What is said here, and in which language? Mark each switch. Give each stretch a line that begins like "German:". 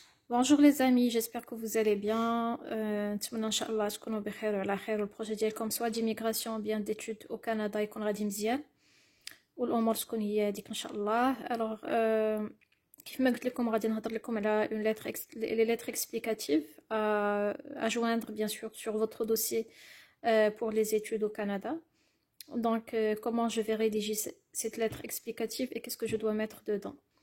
French: Bonjour les amis, j'espère que vous allez bien.
Arabic: نتمنى ان شاء الله تكونوا بخير وعلى خير والبروجي ديالكم سواء ديميغراسيون او بيان ديتود او كندا يكون غادي مزيان والامور تكون هي هذيك ان شاء الله. الوغ كيف ما قلت لكم غادي نهضر لكم على
French: une lettre les lettres explicatives à joindre bien sûr sur votre dossier pour les études au Canada. Donc comment je vais rédiger cette lettre explicative et qu'est-ce que je dois mettre dedans.